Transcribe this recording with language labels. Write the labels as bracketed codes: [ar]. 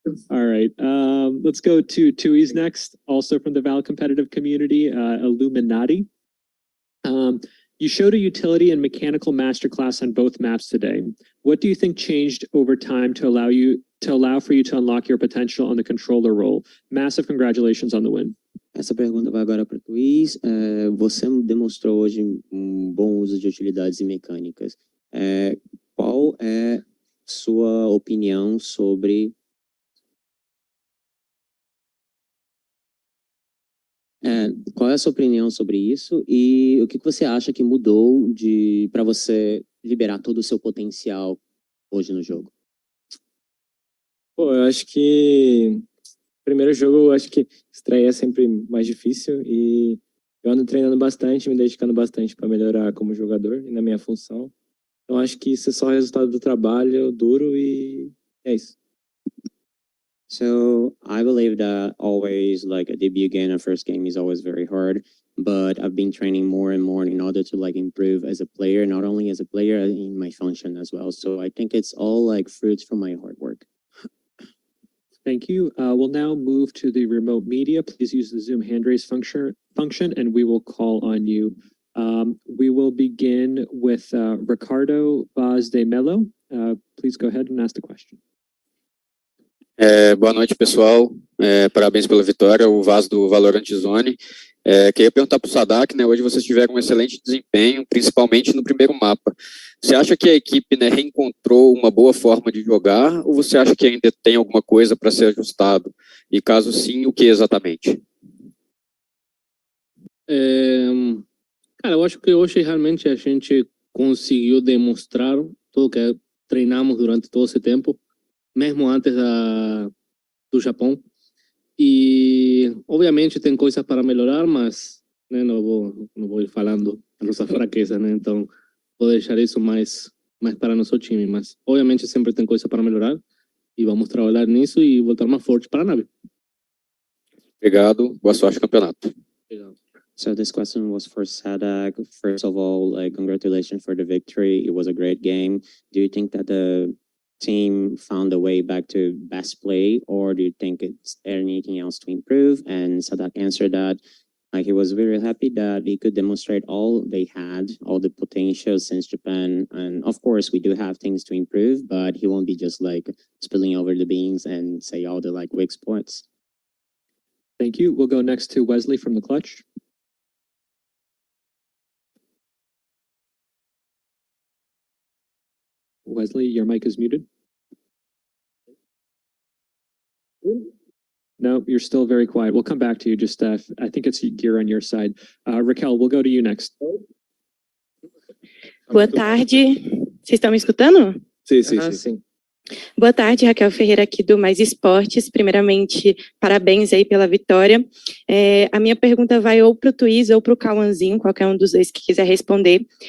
[en] All right, let's go to Tui's next, also from the Val competitive community, Illuminati. You showed a utility and mechanical masterclass on both maps today. What do you think changed over time to allow for you to unlock your potential on the controller role? Massive congratulations on the win. [pt] Essa pergunta vai agora para o Luiz. Você demonstrou hoje bom uso de utilidades e mecânicas. Qual é sua opinião sobre qual é a sua opinião sobre isso e o que você acha que mudou para você liberar todo o seu potencial hoje no jogo? Pô, eu acho que primeiro jogo, eu acho que estreia é sempre mais difícil e eu ando treinando bastante, me dedicando bastante para melhorar como jogador e na minha função. Então acho que isso é só resultado do trabalho duro e é isso. [en] So I believe that always a debut game or first game is always very hard, but I've been training more and more in order to improve as a player, not only as a player, in my function as well. So I think it's all fruits from my hard work. Thank you. We'll now move to the remote media. Please use the Zoom hand raise function and we will call on you. We will begin with Ricardo Vaz de Mello. Please go ahead and ask the question. [pt] Boa noite, pessoal. Parabéns pela vitória, o Vaz do VALORANT Zone. Queria perguntar para o Sadak, né? Hoje vocês tiveram um excelente desempenho, principalmente no primeiro mapa. Você acha que a equipe, né, reencontrou uma boa forma de jogar ou você acha que ainda tem alguma coisa para ser ajustado? E caso sim, o que exatamente? Cara, eu acho que hoje realmente a gente conseguiu demonstrar tudo que treinamos durante todo esse tempo, mesmo antes do Japão. E, obviamente, tem coisas para melhorar, mas né, não vou ir falando a nossa fraqueza, né? Então, vou deixar isso mais para nosso time. Mas, obviamente, sempre tem coisa para melhorar e vamos trabalhar nisso e voltar mais forte para a nave. Obrigado. Boa sorte no campeonato. Obrigado. [en] So this question was for Sadak. First of all, congratulations for the victory. It was a great game. Do you think that the team found a way back to best play, or do you think it's anything else to improve? And Sadak answered that he was very happy that he could demonstrate all they had, all the potential since Japan. And of course, we do have things to improve, but he won't be just spilling over the beans and say all the weak spots. Thank you. We'll go next to Wesley from the Clutch. Wesley, your mic is muted. No, you're still very quiet. We'll come back to you. Just, I think it's gear on your side. Raquel, we'll go to you next. [pt] Boa tarde. Vocês estão me escutando? Sim. Boa tarde, Raquel Ferreira aqui do Mais Esportes. Primeiramente, parabéns aí pela vitória. A minha pergunta vai ou para o Tuiz ou para o Cauãzinho, qualquer um dos dois que quiser responder.